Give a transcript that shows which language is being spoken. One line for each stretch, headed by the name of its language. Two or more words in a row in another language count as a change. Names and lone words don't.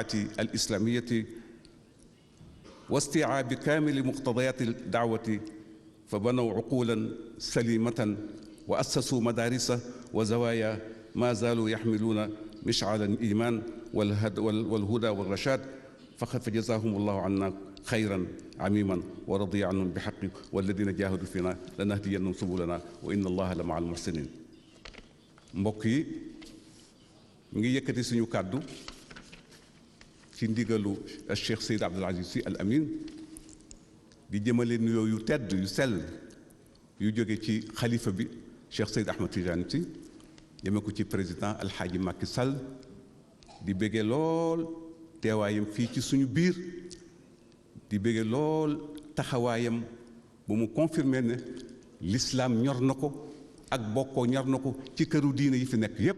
Arabic: الإسلامية واستيعاب كامل مقتضيات الدعوة، فبنوا عقولا سليمة وأسسوا مدارس وزوايا ما زالوا يحملون مشعل الإيمان والهدى والرشاد، فجزاهم الله عنا خيرا عميما ورضي عنهم بحق والذين جاهدوا فينا لنهدينهم سبلنا وإن الله لمع المحسنين.
Wolof: mbokk yi ñu ngi yëkkati suñu kàddu ci ndigalu Cheikh Seyd Abdoul Aziz Sy Al Amin di jëmale nuyoo yu tedd yu sell yu jóge ci xalifa bi Cheikh Seyd Ahmed Tidiane Sy jëme ko ci président Alxaaji Macky Sall di bége lool teewaayam fii ci suñu biir, di bége lool taxawaayam bu mu confirmer ne l'islam ñor na ko ak bokkoo ñor na ko ci këru diine yi fi nekk yépp.